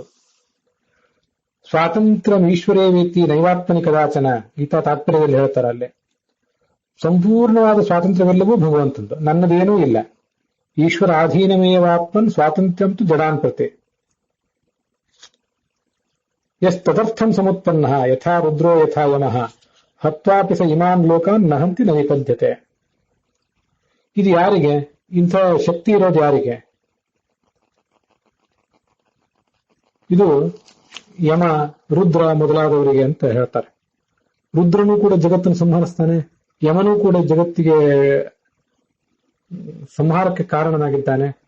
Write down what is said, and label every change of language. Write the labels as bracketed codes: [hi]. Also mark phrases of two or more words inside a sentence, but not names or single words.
[sa] ಸ್ವಾತಂತ್ರ್ಯ ಈಶ್ವರೇ ವ್ಯಕ್ತಿ ನೈವಾತ್ಮನಿ ಕದಾಚನ [kn] ಗೀತಾ ತಾತ್ಪರ್ಯದಲ್ಲಿ ಹೇಳ್ತಾರೆ. ಅಲ್ಲೇ ಸಂಪೂರ್ಣವಾದ ಸ್ವಾತಂತ್ರ್ಯವೆಲ್ಲವೂ ಭಗವಂತದ್ದು, ನನ್ನದೇನೂ ಇಲ್ಲ. [sa] ಈಶ್ವರ ಆಧೀನಮೇವಾತ್ಮನ್ ಸ್ವಾತಂತ್ರ್ಯಂತು ಜಡಾನ್ ಪ್ರತಿ ಯಸ್ ತದರ್ಥಂ ಸಮುತ್ಪನ್ನ ಯಥಾ ರುದ್ರೋ ಯಥಾ ಯಮಃ ಹತ್ವಾಪಿ ಸ ಇಮಾನ್ ಲೋಕಾನ್ ನಹಂತಿ ನ ನಿಪದ್ಯತೆ. [kn] ಇದು ಯಾರಿಗೆ ಇಂಥ ಶಕ್ತಿ ಇರೋದು? ಯಾರಿಗೆ? ಇದು ಯಮ, ರುದ್ರ ಮೊದಲಾದವರಿಗೆ ಅಂತ ಹೇಳ್ತಾರೆ. ರುದ್ರನೂ ಕೂಡ ಜಗತ್ತನ್ನು ಸಂಹರಿಸ್ತಾನೆ, ಯಮನೂ ಕೂಡ ಜಗತ್ತಿಗೆ ಸಂಹಾರಕ್ಕೆ ಕಾರಣನಾಗಿದ್ದಾನೆ.